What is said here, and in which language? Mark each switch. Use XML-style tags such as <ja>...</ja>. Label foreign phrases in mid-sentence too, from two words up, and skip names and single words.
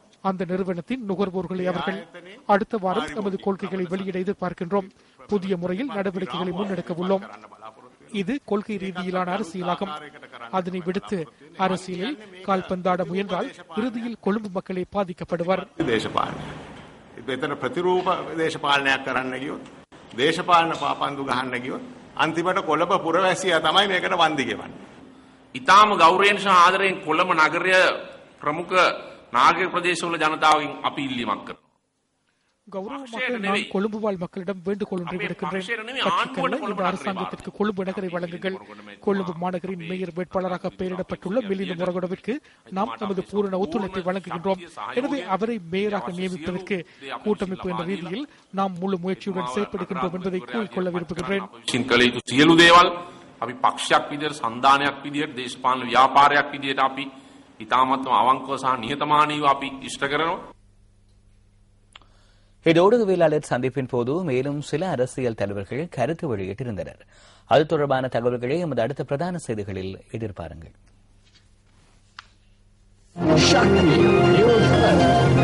<ta>அந்த நிறுவனத்தின் நுகர்வோர்களை அவர்கள். அடுத்த வாரம் நமது கொள்கைகளை வெளியிட எதிர்பார்க்கின்றோம். புதிய முறையில் நடவடிக்கைகளை முன்னெடுக்க உள்ளோம். இது கொள்கை ரீதியிலான அரசியலாகும். அதனை விடுத்து அரசியலில் கால்பந்தாட முயன்றால் இறுதியில் கொழும்பு மக்களே பாதிக்கப்படுவர்.</ta> <si>ඉතාම ගෞරවයෙන් සහ ආදරයෙන් කොළඹ නගරය ප්‍රමුඛ නාගරික ප්‍රදේශවල ජනතාවගෙන් අපි ඉල්ලීමක් කරනවා.</si> <ta>கௌரவமாக நான் கொழும்பு வாழ் மக்களிடம் வேண்டுகோள் ஒன்றை விடுக்கின்றேன். கட்சிக்கல்ல இந்த அரசாங்கத்திற்கு கொழும்பு நகரை வழங்குங்கள். கொழும்பு மாநகரின் மேயர் வேட்பாளராக பெயரிடப்பட்டுள்ள மெலிந்த முரகொடவிற்கு நாம் நமது பூரண ஒத்துழைப்பை வழங்குகின்றோம். எனவே அவரை மேயராக நியமிப்பதற்கு கூட்டமைப்பு என்ற ரீதியில் நாம் முழு முயற்சியுடன் செயற்படுகின்றோம் என்பதை கூறிக்கொள்ள விரும்புகின்றேன்.</ta> <si>සියලු දේවල් අපි පක්ෂයක් විදියට සන්දානයක් විදියට දේශපාලන ව්‍යාපාරයක් විදියට අපි ඉතාමත්ම අවංකව සහ නිහතමානීව අපි ඉෂ්ට කරනවා.</si> <ta>இந்த ஊடகவியலாளர் சந்திப்பின் போது மேலும் சில அரசியல் தலைவர்கள் கருத்து வெளியிட்டிருந்தனர். அது தொடர்பான தகவல்களை எமது அடுத்த பிரதான செய்திகளில் எதிர்பாருங்கள்.</ta>